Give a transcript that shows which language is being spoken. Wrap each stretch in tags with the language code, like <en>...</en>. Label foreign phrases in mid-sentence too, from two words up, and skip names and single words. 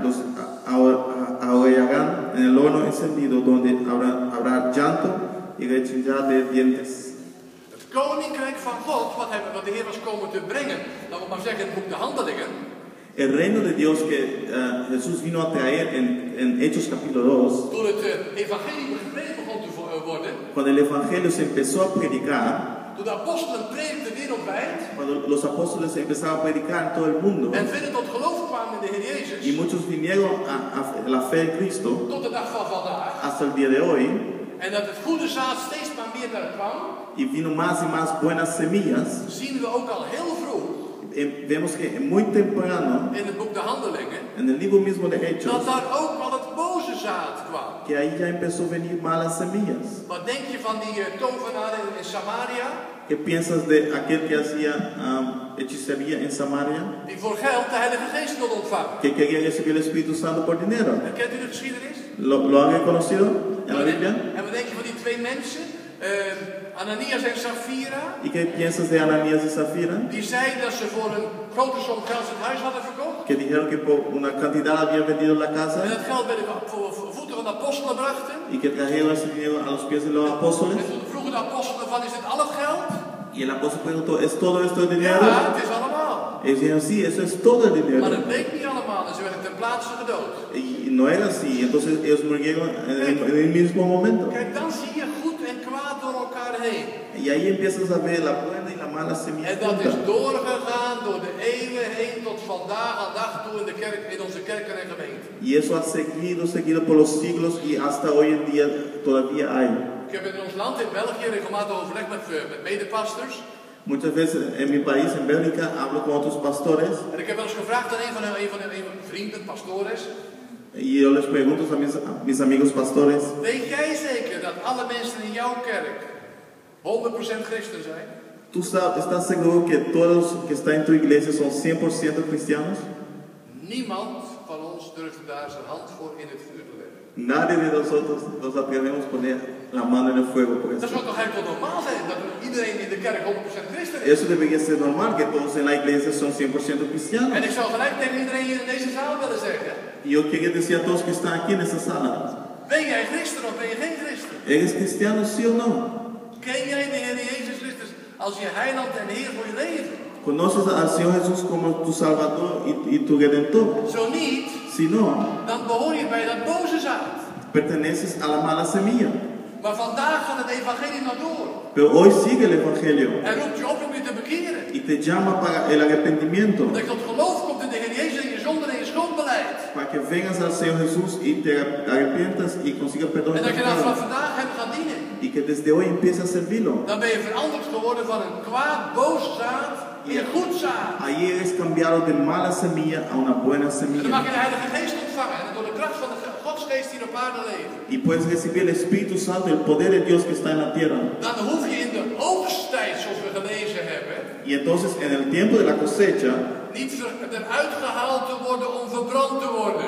<es>Los ahorrarán en el horno encendido donde habrá llanto y rechinar de dientes.</es> <nl>Het koninkrijk van God, wat de Heer was komen te brengen, laten we maar zeggen in het boek de Handelingen.</nl> <es>El reino de Dios que Jesús vino a traer en Hechos capítulo 2,</es> <nl>Toen het evangelie gepreekt begon te worden,</nl> <es>cuando el Evangelio se empezó a predicar,</es> <nl>toen de apostelen predikten wereldwijd</nl> <es>cuando los apóstoles empezaron a predicar en todo el mundo,</es> <nl>en velen tot geloof kwamen in de Heer Jezus,</nl> <es>y muchos vinieron a la fe en Cristo</es> <nl>tot de dag van vandaag,</nl> <es>hasta el día de hoy,</es> <nl>en dat het goede zaad steeds maar meer naar kwam,</nl> <es>y vino más y más buenas semillas,</es> <nl>zien we ook al heel vroeg</nl> <es>vemos que muy temprano,</es> <nl>in het boek de Handelingen,</nl> <es>en el libro mismo de Hechos,</es> <nl>dat daar ook al het boze zaad kwam.</nl> <es>que ahí ya empezó a venir malas semillas.</es> <nl>Wat denk je van die tovenaar in Samaria,</nl> <es>¿Qué piensas de aquel que hacía hechicería en Samaria?</es> <nl>die voor geld de Heilige Geest wilde ontvangen?</nl> <es>Que quería recibir el Espíritu Santo por dinero.</es> <nl>Kent u de geschiedenis?</nl> <es>¿Lo han reconocido en la Biblia?</es> <nl>En wat denk je van die twee mensen, Ananias en Sapphira,</nl> <es>¿Y qué piensas de Ananías y Zafira?</es> <nl>die zeiden dat ze voor een grote som geld het huis hadden verkocht?</nl> <es>Que dijeron que por una cantidad habían vendido la</es> <nl>En</nl> <es>casa</es> <nl>dat geld bij de voeten van de apostelen brachten.</nl> <es>y que trajeron ese dinero a los pies de los apóstoles.</es> <nl>En toen vroegen de apostelen van, is dit al het geld?</nl> <es>Y el apóstol preguntó, ¿es todo esto el dinero?</es> <nl>Ja, het is allemaal.</nl> <es>Ellos dijeron, sí, eso es todo el</es> <nl>Maar</nl> <es>dinero.</es> <nl>dat bleek niet allemaal en ze werden ten plaatse gedood.</nl> <es>Y no era así, entonces ellos murieron en el mismo momento.</es> <nl>Kijk, dan zie je goed en kwaad door elkaar heen.</nl> <es>Y ahí empiezas a ver la buena y la mala semilla</es> <nl>En dat is</nl> <es>juntas.</es> <nl>doorgegaan door de eeuwen heen tot vandaag aan dag toe in de kerk, in onze kerken en gemeenten.</nl> <es>Y eso ha seguido por los siglos y hasta hoy en día todavía hay.</es> <nl>Ik heb in ons land, in België, regelmatig overleg met medepastors.</nl> <es>Muchas veces en mi país, en Bélgica, hablo con otros pastores</es> <nl>En ik heb wel eens gevraagd aan een van mijn vrienden,</nl> <es>pastores. y yo les pregunto a mis amigos pastores,</es> <nl>Weet jij zeker dat alle mensen in jouw kerk 100% christen zijn?</nl> <es>¿tú estás seguro que todos los que están en tu iglesia son 100% cristianos?</es> <nl>Niemand van ons durft daar zijn hand voor in het vuur te leggen.</nl> <es>Nadie de nosotros nos atrevemos a poner la mano en el fuego por</es> <nl>Dat</nl> <es>eso.</es> <nl>zou toch eigenlijk wel normaal zijn, dat iedereen in de kerk 100% christen is?</nl> <es>Eso debería ser normal, que todos en la iglesia son 100% cristianos.</es> <nl>En ik zou gelijk tegen iedereen hier in deze zaal willen zeggen,</nl> <es>Y yo quiero decir a todos que están aquí en esta sala,</es> <nl>ben jij christen of ben je geen christen?</nl> <es>¿eres cristiano sí o no?</es> <nl>Ken jij de Heer Jezus Christus als je heiland en Heer voor je leven?</nl> <es>¿Conoces al Señor Jesús como tu Salvador y tu Redentor?</es> <nl>Zo niet,</nl> <es>Si no,</es> <nl>dan behoor je bij dat boze zaad.</nl> <es>perteneces a la mala semilla.</es> <nl>Maar vandaag gaat het evangelie nog door.</nl> <es>Pero hoy sigue el Evangelio</es> <nl>Hij roept je op om je te bekeren.</nl> <es>y te llama para el arrepentimiento,</es> <nl>Dat je tot geloof komt in de Heer Jezus en je zonden en je schuldbeleid.</nl> <es>para que vengas al Señor Jesús y te arrepientas y consigas perdón</es> <nl>En</nl> <es>de</es> <nl>dat je dan van</nl> <es>pecados</es> <nl>vandaag hem gaat dienen.</nl> <es>y que desde hoy empieces a servirlo.</es> <nl>Dan ben je veranderd geworden van een kwaad, boos zaad in goed zaad.</nl> <es>Ahí eres cambiado de mala semilla a una buena</es> <nl>En dan mag</nl> <es>semilla</es> <nl>je de Heilige Geest ontvangen. En door de kracht van de Godsgeest die op aarde leeft.</nl> <es>y puedes recibir el Espíritu Santo, el poder de Dios que está en la tierra.</es> <nl>Dan hoef je in de oogsttijd, zoals we gelezen hebben,</nl> <es>Y entonces en el tiempo de la cosecha</es> <nl>niet eruit gehaald te worden om verbrand te worden.</nl>